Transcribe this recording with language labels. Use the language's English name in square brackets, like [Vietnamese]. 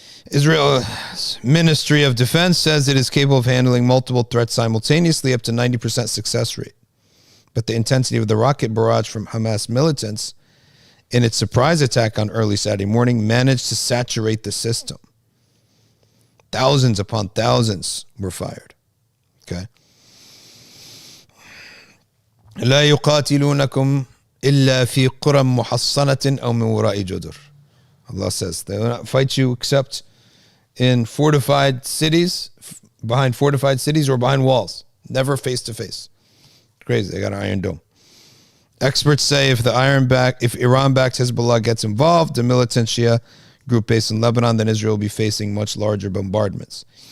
[English] Israel's Ministry of Defense says it is capable of handling multiple threats simultaneously, up to 90% success rate. But the intensity of the rocket barrage from Hamas militants in its surprise attack on early Saturday morning managed to saturate the system. Thousands upon thousands were fired. Okay. [Arabic] لا يقاتلونكم إلا في قرى محصنة أو من وراء جدر. [English] Allah says they will not fight you except in fortified cities, behind fortified cities or behind walls. Never face to face. Crazy. They got an Iron Dome. Experts say if Iran-backed Hezbollah gets involved, the militant Shia group based in Lebanon, then Israel will be facing much larger bombardments.